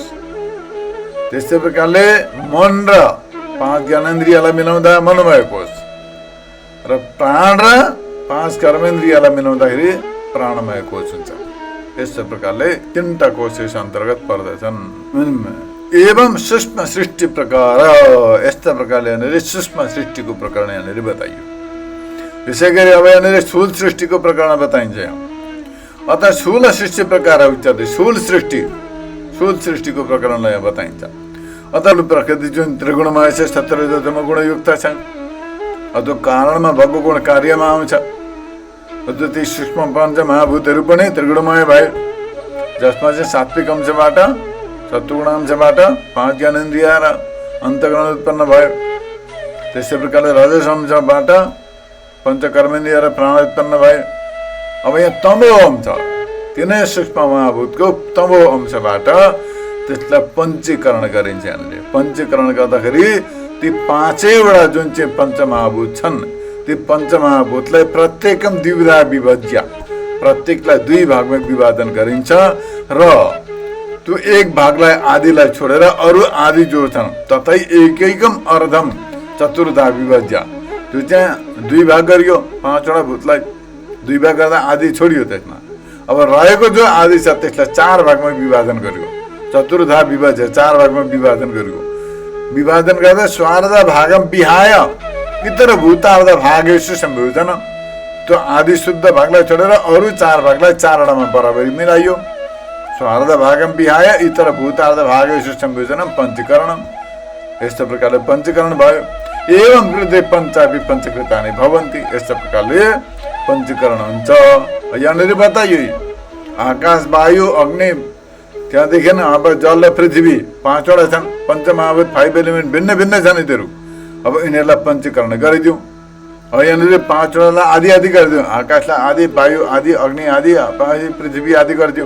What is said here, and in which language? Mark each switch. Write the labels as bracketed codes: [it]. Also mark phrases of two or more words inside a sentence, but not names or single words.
[ne] त्यस्तै प्रकारले मन र 5 ज्ञानेन्द्रियलाई मिलाउँदा मनोमय कोष, र प्राण र 5 कर्मेन्द्रियलाई मिलाउँदाखेरि प्राणमय कोष हुन्छ। यस्तो प्रकारले 3टा कोष यस अन्तर्गत पर्दछन्। [sa] एवं सूक्ष्म सृष्टि प्रकार, [ne] यस्ता प्रकारले यहाँनिर सूक्ष्म सृष्टिको प्रकरण यहाँनिर बताइयो। त्यसै गरी अब यहाँनिर स्थूल सृष्टिको प्रकरण बताइन्छ यहाँ। [sa] अतः स्थूल सृष्टि प्रकार उच्चते, [ne] स्थूल सृष्टिको प्रकरणलाई यहाँ बताइन्छ। अतः प्रकृति जुन त्रिगुणमय छ, 17 गुणयुक्त छ। त्यो कारणमा भएको गुण कार्यमा आउँछ। ती सूक्ष्म पञ्चमहाभूतहरू पनि त्रिगुणमय भए, जसमा चाहिँ सात्विक अंशबाट, सत्वगुण अंशबाट 5 ज्ञानेन्द्रिय र अन्तःकरण उत्पन्न भयो। त्यस्तै प्रकारले रजस अंशबाट पञ्चकर्मेन्द्रिय र प्राण उत्पन्न भयो। अब यहाँ तमो अंश, तिनै सूक्ष्म महाभूतको तमो अंशबाट त्यसलाई पञ्चीकरण गरिन्छ। यहाँनिर पञ्चीकरण गर्दाखेरि ती 5वटा जुन चाहिँ पञ्चमहाभूत छन्, ती पञ्चमहाभूतलाई [sa] प्रत्येकम द्विविधा विभज्य, [ne] प्रत्येकलाई 2 भागमा विभाजन गरिन्छ र त्यो एक भागलाई आदिलाई छोडेर अरू आदि जो छन् [sa] ततै एकैकम अर्धम चतुर्धा विभज्य, [ne] त्यो चाहिँ 2 भाग गरियो। 5वटा भूतलाई 2 भाग गर्दा आदि छोडियो त्यसमा। अब रहेको जो आदि छ त्यसलाई 4 भागमा विभाजन गरियो। [sa] चतुर्धा विभज्य, [ne] 4 भागमा विभाजन गरियो। विभाजन गर्दा [sa] स्वार्थ भागम विहाय इतर भूतार्थ भागेषु संयोजन, [ne] त्यो आदि शुद्ध भागलाई छोडेर अरू 4 भागलाई 4वटामा बराबरी मिलाइयो। [sa] स्वार्थ भागम विहाय इतर भूतार्थ भागेषु संयोजनम पञ्चीकरणम। [ne] यस्तो प्रकारले पञ्चीकरण भयो। [sa] एवं कृते पञ्चापि पञ्चकृतानि भवन्ति, [ne] यस्तो प्रकारले पञ्चीकरण हुन्छ। यहाँनिर बताइयो आकाश वायु अग्नि त्यहाँदेखि अब जल र पृथ्वी 5 वटा छन्। पञ्चमहाभूत 5 एलिमेन्ट भिन्न भिन्न छन् यिनीहरू। अब यिनीहरूलाई पञ्चीकरण गरिदिउँ। अब यहाँनिर 5 वटालाई आदि आदि गरिदिउँ। आकाशलाई आदि, वायु आदि, अग्नि आदि, पृथ्वी आदि गरिदिउँ।